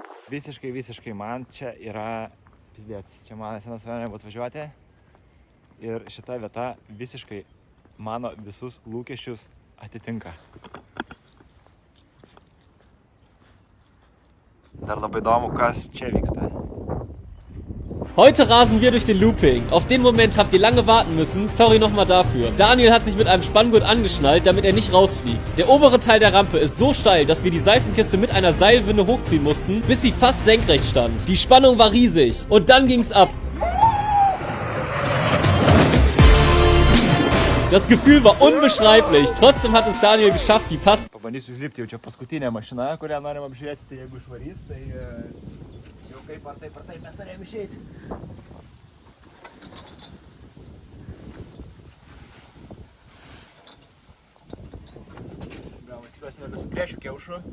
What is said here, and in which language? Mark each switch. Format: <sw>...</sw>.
<lt>Visiškai man čia yra pizdėt. Čia mano senas svajonė buvo atvažiuoti. Ir šita vieta visiškai mano visus lūkesčius atitinka. Dar labai įdomu, kas čia vyksta.</lt> <de>Heute rasen wir durch den Looping. Auf den Moment habt ihr lange warten müssen, sorry nochmal dafür. Daniel hat sich mit einem Spanngurt angeschnallt, damit er nicht rausfliegt. Der obere Teil der Rampe ist so steil, dass wir die Seifenkiste mit einer Seilwinde hochziehen mussten, bis sie fast senkrecht stand. Die Spannung war riesig und dann ging's ab. Das Gefühl war unbeschreiblich. Trotzdem hat es Daniel geschafft, die Pass...</de> <lt>Pabandysiu užlipti, jau čia paskutinė mašina, kurią norim apžiūrėti, tai jeigu išvarys, tai jau kaip ar taip mes norėjom išeiti. Gal, tikiuosi, nenusiplėšiu kiaušų.</lt>